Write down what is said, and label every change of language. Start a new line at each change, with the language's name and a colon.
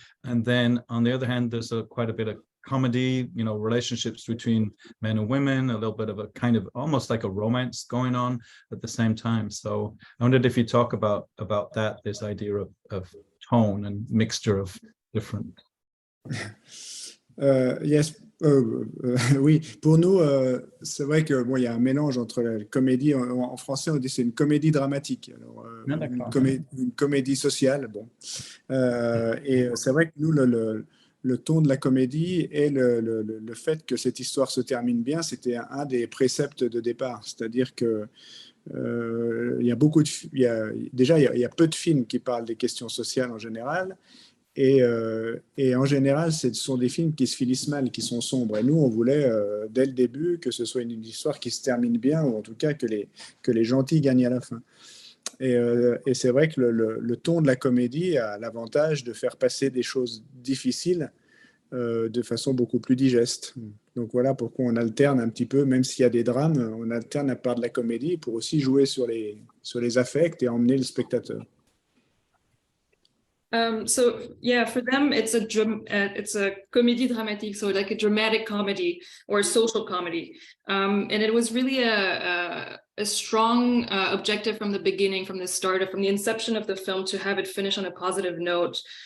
English: And then on the other hand, there's quite a bit of comedy, relationships between men and women, a little bit of a kind of almost like a romance going on at the same time. So I wondered if you talk about that, this idea of tone and mixture of different.
French: Yes, oui, pour nous, c'est vrai que bon, il y a un mélange entre la comédie, en français on dit c'est une comédie dramatique, alors une comédie sociale, bon, et c'est vrai que nous le ton de la comédie et le fait que cette histoire se termine bien, c'était un des préceptes de départ, c'est-à-dire que il y a beaucoup il y a peu de films qui parlent des questions sociales en général. Et en général, ce sont des films qui se finissent mal, qui sont sombres. Et nous, on voulait, dès le début, que ce soit une histoire qui se termine bien, ou en tout cas que les gentils gagnent à la fin. Et c'est vrai que le ton de la comédie a l'avantage de faire passer des choses difficiles de façon beaucoup plus digeste. Donc voilà pourquoi on alterne un petit peu, même s'il y a des drames, on alterne la part de la comédie pour aussi jouer sur les affects et emmener le spectateur.
English: So yeah, for them it's a comédie dramatique, so like a dramatic comedy or a social comedy, and it was really a strong objective from the beginning, from the start, from the inception of the film, to have it finish on a positive note.